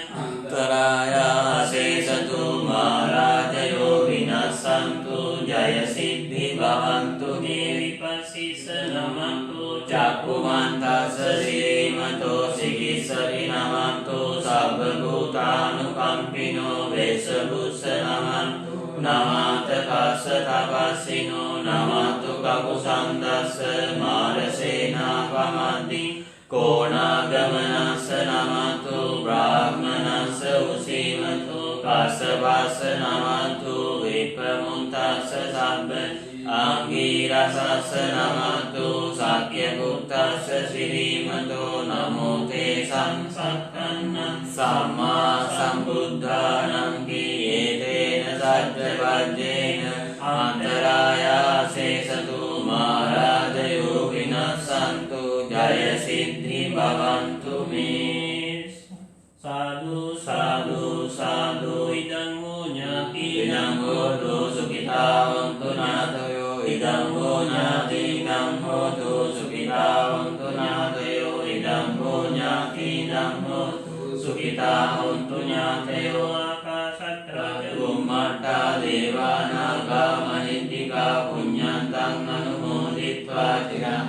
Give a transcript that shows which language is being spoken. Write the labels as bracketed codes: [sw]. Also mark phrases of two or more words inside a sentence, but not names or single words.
[pi] अन्तरायाशेषतो महाराजयो विनश्यन्तु जय सिद्धि भवन्तु मे विपश्यन्तो चक्षुमन्तस्य श्रीमतो चिकित्सति नमन्तु सर्वभूतानुकम्पिनो वेशभूष नमन्तु नमः तपस्य तपस्विनो नमः කකුසන්දස්ස මාරසේනා පමද්දි කෝණාගමනස්ස නමතු බ්‍රාහ්මනස්ස උසීමතු කස්සපස්ස නමතු විප්පමුත්තස්ස සබ්බ ආංගීරසස්ස නමතු සක්්‍යකුත්තස්ස සිරීමතෝ නමෝ තේ සංසක්කන්නං සම්මා සම්බුද්ධානං කීයේතේන සච්ච වජ්ජේන අන්තරායාසේසතු මහරජයෝ විනස්සන්තු ජය සිද්ධි භවන්තු මේ සාදු සාදු සාදු ඉදං හෝ ඥාති ඉදං හෝතු සුඛිතා හොන්තු ඥාතයෝ ඉදං හෝ ඥාතිනං හෝතු සුඛිතා හොන්තු ඥාතයෝ ඉදං හෝ ඥාතිනං හෝතු සුඛිතා හොන්තු ඥාතයෝ ආකාශත්තා බුම්මත්තා දේවානාගා මහිද්దికා පුඤ්ඤන්තං අනුමෝදිත්වා චිරං